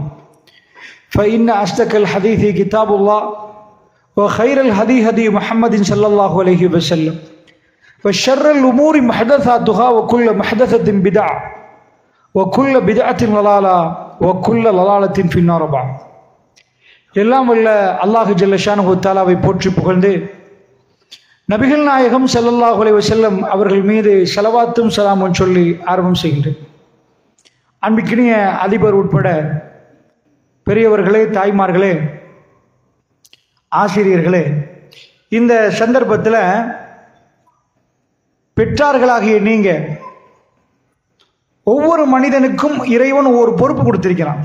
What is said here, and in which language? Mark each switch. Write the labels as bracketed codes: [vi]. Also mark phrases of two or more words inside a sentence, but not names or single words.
[ar] فإن أصدق الحديث كتاب الله وخير الهدي هدي محمد صلى الله عليه وسلم وشر الأمور محدثاتها وكل محدثة بدعة وكل بدعة ضلالة وكل ضلالة في النار بعد. [ta] எல்லாம் வல்ல அல்லாஹு [ar] جل شأنه [ta] தஆலாவை போற்றி புகழ்ந்து நபிகள் நாயகம் [ar] صلى الله عليه وسلم [ta] அவர்கள் மீது ஸலவாத்தும் ஸலாமும் சொல்லி ஆரம்பம் செய்கின்றேன். அன்பிற்கினிய அதிபர் உட்பட பெரியவர்களே, தாய்மார்களே, ஆசிரியர்களே, இந்த சந்தர்ப்பத்தில் பெற்றார்களாகிய நீங்க ஒவ்வொரு மனிதனுக்கும் இறைவன் ஒரு பொறுப்பு கொடுத்திருக்கிறான்.